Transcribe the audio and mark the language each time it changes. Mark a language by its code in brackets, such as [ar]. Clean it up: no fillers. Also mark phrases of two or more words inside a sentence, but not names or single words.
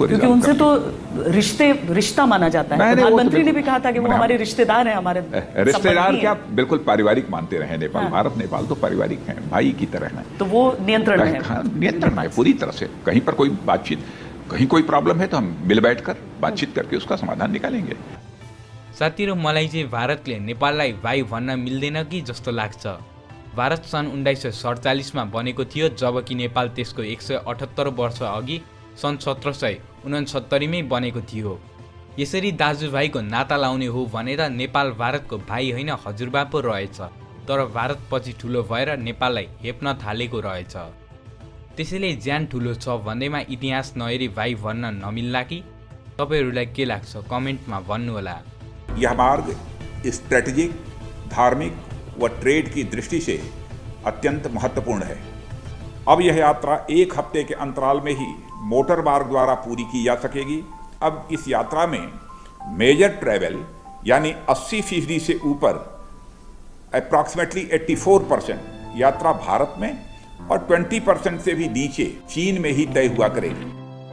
[hi] क्योंकि उनसे तो रिश्ता माना जाता है। प्रधानमंत्री ने भी कहा था कि वो हमारे रिश्तेदार हैं, हमारे रिश्तेदार क्या, बिल्कुल पारिवारिक मानते रहे नेपाल। हाँ। भारत नेपाल तो पारिवारिक हैं, भाई की तरह हैं, तो वो नियंत्रण में है। हाँ, नियंत्रण है पूरी तरह से। कहीं पर कोई बातचीत, कहीं कोई प्रॉब्लम है तो हम मिल बैठकर बातचीत करके उसका समाधान निकालेंगे। [ne] साथीहरु, मलाई चाहिँ भारतले नेपाललाई भाइ भन्न मिल्दैन कि जस्तो लाग्छ। भारत सन् 1947 मा बनेको थियो, जबकि नेपाल त्यसको 178 वर्ष अघि सन् 1769 मै बनेको थियो। यसरी दाजुभाइको नाता लाउने हो भनेर नेपाल भारतको भाइ होइन हजुरबा पो रहेछ, तर भारत पछि ठुलो भएर नेपाललाई हेप्न थालेको रहेछ। त्यसैले ज्यान ठुलो छ भन्दैमा इतिहास नहेरी भाइ भन्न नमिल्ला कि? तपाईहरुलाई के लाग्छ कमेन्टमा भन्नुहोला। [hi] यह मार्ग स्ट्रेटेजिक, धार्मिक व ट्रेड की दृष्टि से अत्यंत महत्वपूर्ण है। अब यह यात्रा 1 हफ्ते के अंतराल में ही मोटर मार्ग द्वारा पूरी की जा सकेगी। अब इस यात्रा में [en] major travel [hi] यानी 80% से ऊपर अप्रॉक्सीमेटली 84% यात्रा भारत में और 20% से भी नीचे चीन में ही तय हुआ करेगी।